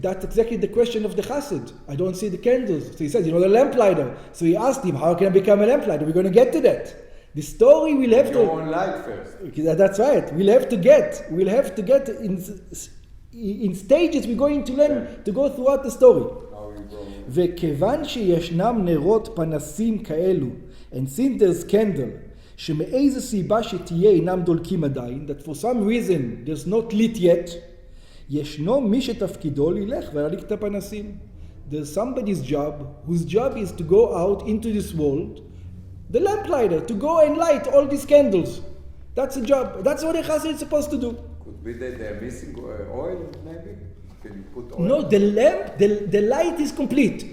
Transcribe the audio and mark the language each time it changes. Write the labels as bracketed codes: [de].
[en] That's exactly the question of the chassid. I don't see the candles. So he says, the lamplighter. So he asked him, how can I become a lamplighter? We're going to get to that. The story we'll have Your own light first. That's right. We'll have to get in stages. We're going to learn to go throughout the story. [he] וכיוון שישנם נרות פנסים כאלו, [en] and since there's candle, [he] שמאיזה סיבה שתהיה אינם דולקים עדיין, [en] that for some reason there's not lit yet, [he] ישנו מי שתפקידו ללך ולהדליק את הפנסים. [en] There's somebody's job, whose job is to go out into this world, the lamplighter, to go and light all these candles. That's the job. That's what a chassid is supposed to do. Could be that they're missing oil, maybe? Can you put oil? No, the lamp, the light is complete.